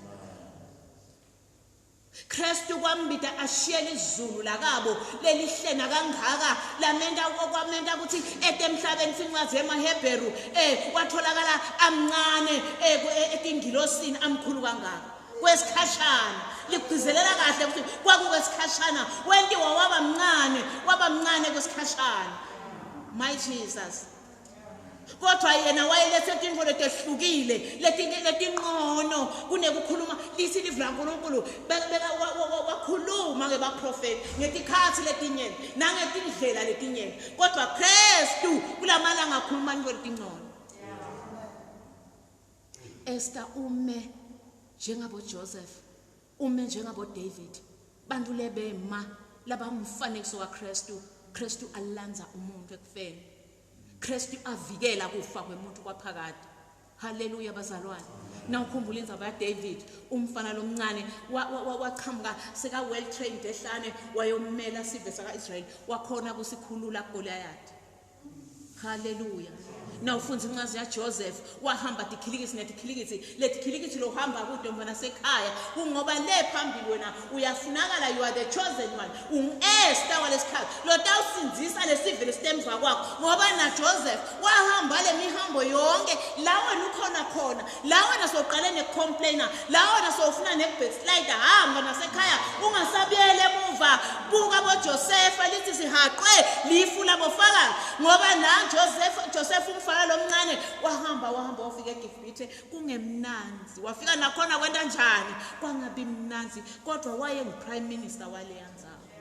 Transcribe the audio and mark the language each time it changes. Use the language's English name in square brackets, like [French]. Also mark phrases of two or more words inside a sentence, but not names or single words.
[Swati] Kristu kwambita ashiyele izulu lakabo lelihlena kangaka lamenda okwamenda ukuthi etemhlabeni sincwazi emaHebheru kwatholakala amncane etindilosini amkhulu kangaka kwesikhashana ligcizelela kahle ukuthi kwakukwesikhashana wendiwa waba mncane kwesikhashana. [English] My Jesus. [Swati] Kodwa yena wayelethe tindlo letehlukile letinqono kunekukhuluma lithi livula uNkulunkulu wakhuluma ngebaprofeti ngetikhathi letinyeni nangetindlela letinyeni kodwa Kristu kulamalanga akhuluma ngaletinqono. Esther ume njengabo Joseph ume njengabo David bantu lebema labangumfanekiso kaKristu. Kristu alanza umuntu ekufeni. Kristu avikela kufa kwemuntu kwaphakade. Hallelujah bazalwane. Nawukhumbula indzaba yaDavid umfana lomncane waqhamuka seka [English] well trained [Swati] ehlane wayomela isizwe sakaIsrael wakhona kusikhulula kuGoliath. Hallelujah. Nawufunza incwadi yaJoseph wahamba letikhilikithi lohamba kude mfana sekhaya kungoba le phambili wena uyafunakala [English] you are the chosen one [Swati] Esther walesikhathi lo tawusinzisa lesive lesitemva kwakho ngoba na Joseph wahamba le mihambo yonke la wena ukhona khona la wena soqale necomplainer la wena sofuna nebackslider hamba nasekhaya ungasabiyele emuva buka bo Joseph lithi sihaqwe lifu labofakazi ngoba na Joseph umfana lomncane wahamba wafika eGibhithe kungemnanzi, wafika nakhona kwenta njani kwangabi mnanzi, kodwa wayengu- [English] prime minister [Swati] waleya ndzawo.